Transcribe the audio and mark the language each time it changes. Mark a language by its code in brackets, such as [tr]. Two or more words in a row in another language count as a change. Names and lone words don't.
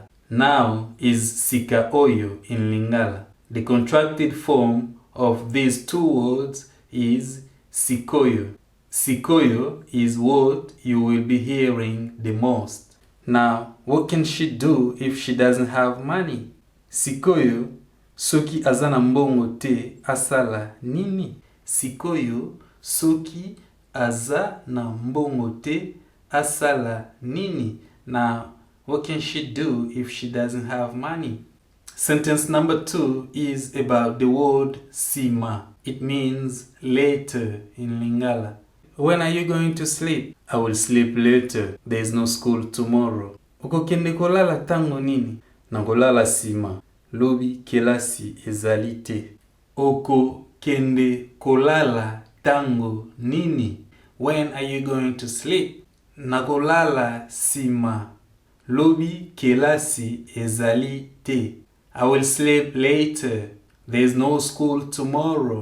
[en] Now is Sikoyo in Lingala. The contracted form of these two words is Sikoyo. Sikoyo is what you will be hearing the most. Now, what can she do if she doesn't have money? [ln] Sikoyo, soki azana mbongo te asala nini? Sikoyo, soki aza na mbongo te asala nini? [en] Now, what can she do if she doesn't have money? Sentence number 2 is about the word sima. It means later in Lingala. When are you going to sleep? I will sleep later. There is no school tomorrow. [ln] Uko kende kolala tango nini? Nangolala sima. Lobi, kelasi, ezali te. Oko kende kolala tango nini? [en] When are you going to sleep? [ln] Nagolala sima. Lobi, kelasi, ezali te. [en] I will sleep later. There is no school tomorrow.